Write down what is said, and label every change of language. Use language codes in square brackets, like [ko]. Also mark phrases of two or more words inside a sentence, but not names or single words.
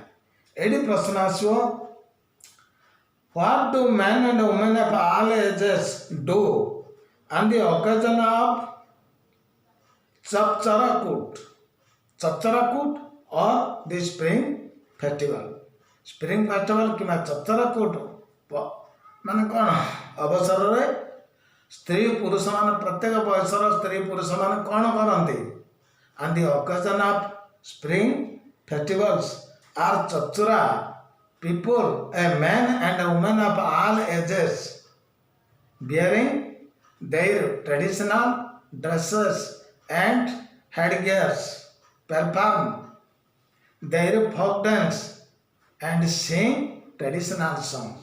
[or] ଏଇଠି ପ୍ରଶ୍ନ ଆସିବ [en] what do man and women of all ages do on the occasion of Chapchara Kut. Chapchara Kut or the spring festival. spring festival [or] କିମ୍ବା ଚପଚରା କୁଟ ମାନେ କ'ଣ ଅବସରରେ ସ୍ତ୍ରୀ ପୁରୁଷମାନେ ପ୍ରତ୍ୟେକ ବୟସର ସ୍ତ୍ରୀ ପୁରୁଷମାନେ କ'ଣ କରନ୍ତି? [en] On the occasion of spring festivals or Chapchara, people, a man and a woman of all ages, bearing their traditional dresses and headgears, perform their folk dance and sing traditional songs.